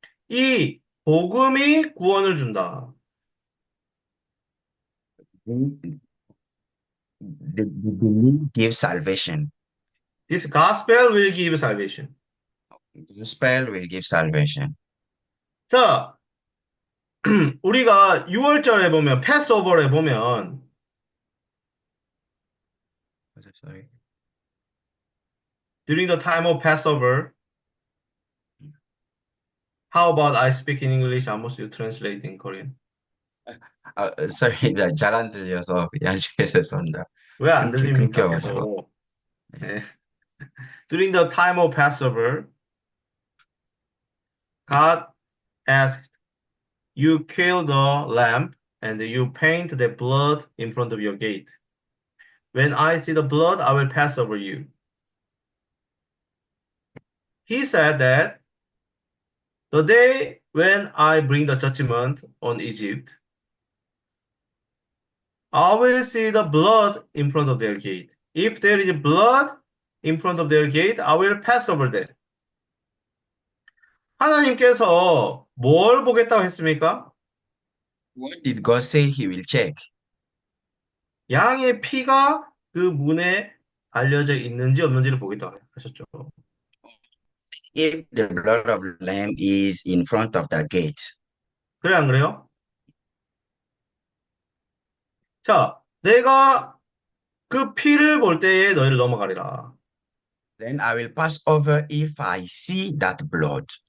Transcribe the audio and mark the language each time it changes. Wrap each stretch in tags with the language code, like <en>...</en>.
<ko>이 복음이 구원을 준다.</ko> <en>The belief gives salvation. This gospel will give salvation. Gospel will give salvation.</en> <ko>자, 우리가 6월절에 보면 패스오버에 보면</ko> <en>Sorry. during the time of Passover, how about I speak in English? Almost you translate in Korean.</en> <ko>Sorry, 잘 안 들려서 양쪽에서 쏜다. 왜 안 들립니까? 끊겨가지고. 계속. 네.</ko> <en>During the time of Passover, God asked, you kill the lamb and you paint the blood in front of your gate. When I see the blood, I will pass over you. He said that the day when I bring the judgment on Egypt, I will see the blood in front of their gate. If there is blood in front of their gate, I will pass over there.</en> <ko>하나님께서 뭘 보겠다고 했습니까?</ko> <en>What did God say he will check?</en> <ko>양의 피가 그 문에 알려져 있는지 없는지를 보겠다고 하셨죠.</ko> <en>If the blood of lamb is in front of the gate,</en> <ko>그래, 안 그래요? 자, 내가 그 피를 볼 때에 너희를 넘어가리라.</ko> <en>then I will pass over if I see that blood.</en>